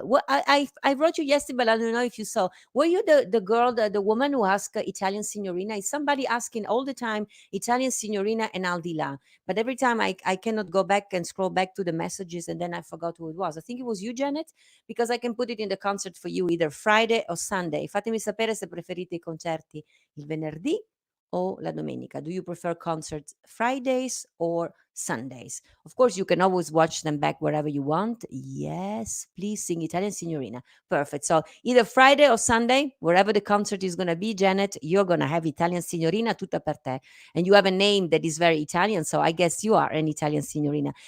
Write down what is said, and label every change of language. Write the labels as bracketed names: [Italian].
[English] What I wrote you yesterday, but I don't know if you saw. Were you the girl, the woman who asked Italian signorina? Is somebody asking all the time Italian signorina and Al di là? But every time I cannot go back and scroll back to the messages, and then I forgot who it was. I think it was you, Janet, because I can put it in the concert for you either Friday or Sunday. [Italian] Fatemi sapere se preferite I concerti il venerdì o la domenica. [English] Do you prefer concerts Fridays or Sundays? Of course, you can always watch them back wherever you want. Yes, please sing Italian Signorina. Perfect. So either Friday or Sunday, wherever the concert is going to be, Janet, you're going to have Italian Signorina [Italian] tutta per te. [English] And you have a name that is very Italian, so I guess you are an Italian Signorina.